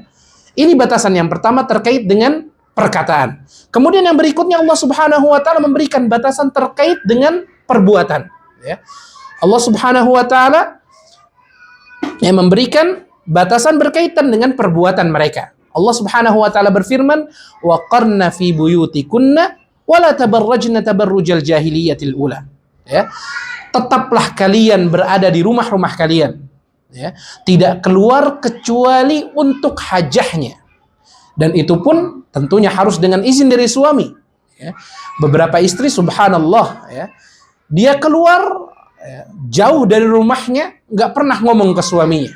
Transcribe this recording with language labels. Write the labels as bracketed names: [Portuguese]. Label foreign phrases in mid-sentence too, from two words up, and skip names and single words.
[Indonesian] Ini batasan yang pertama terkait dengan perkataan. Kemudian yang berikutnya Allah [Arabic] سبحانه وتعالى [Indonesian] memberikan batasan terkait dengan perbuatan, ya. Allah [Arabic] سبحانه وتعالى [Indonesian] yang memberikan batasan berkaitan dengan perbuatan mereka. Allah [Arabic] سبحانه وتعالى [Indonesian] berfirman, [Arabic] "وقرن في بيوتكن ولا تبرجن تبرج الجاهلية الأولى." [Indonesian] Ya. Tetaplah kalian berada di rumah-rumah kalian, ya, tidak keluar kecuali untuk hajahnya. Dan itu pun tentunya harus dengan izin dari suami, ya. Beberapa istri subhanallah, ya, dia keluar, ya, jauh dari rumahnya, nggak pernah ngomong ke suaminya.